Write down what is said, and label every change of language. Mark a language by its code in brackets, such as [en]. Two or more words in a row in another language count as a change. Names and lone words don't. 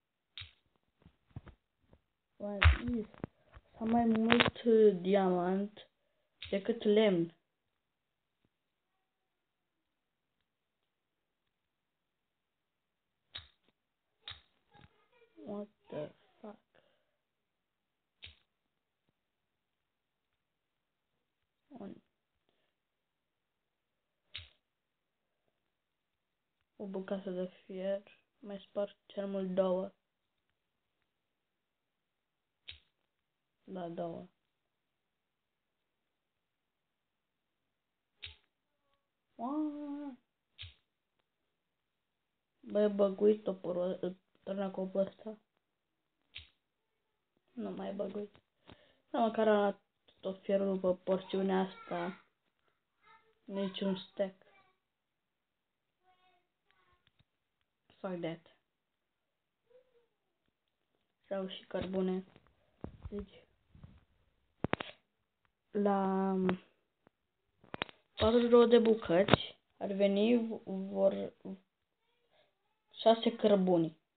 [ro] Să mai mult diamant decât lemn. [en] What the fuck? [ro] O bucată de fier. Mai spart cel mult două. Da, două. Băi, băguit toporul, târnacopul ăsta. Nu mai băguit. Da, măcar am luat tot fierul pe porțiunea asta. Niciun stack. [en] Fuck that. [ro] Sau și cărbune. Deci, la 42 de bucăți ar veni vor 6 cărbuni.